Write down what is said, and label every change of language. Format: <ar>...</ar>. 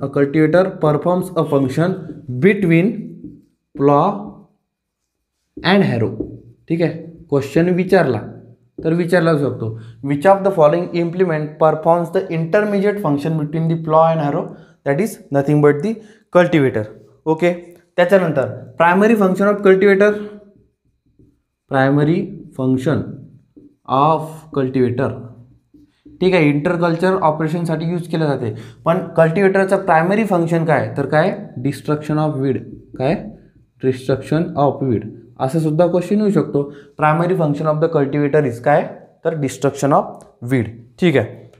<en>A cultivator performs a function between plough and harrow.</en> <mr>ठीक आहे.</mr> <en>question</en> <mr>विचारला तर विचारला शकतो,</mr> <en>Which of the following implement performs the intermediate function between the plough and harrow, that is nothing but the cultivator. Okay. त्याच्यानंतर primary function of cultivator. Primary function of cultivator.</en> <mr>ठीक आहे. Interculture ऑपरेशनसाठी use केलं जाते. पण कल्टिवेटरचं primary function काय, तर काय?</mr> <en>Destruction of weed. काय? Destruction of weed.</en> <mr>असं सुद्धा क्वेश्चन येऊ शकतो.</mr> <en>Primary function of the cultivator is काय, तर destruction of weed.</en> <mr>ठीक आहे.</mr>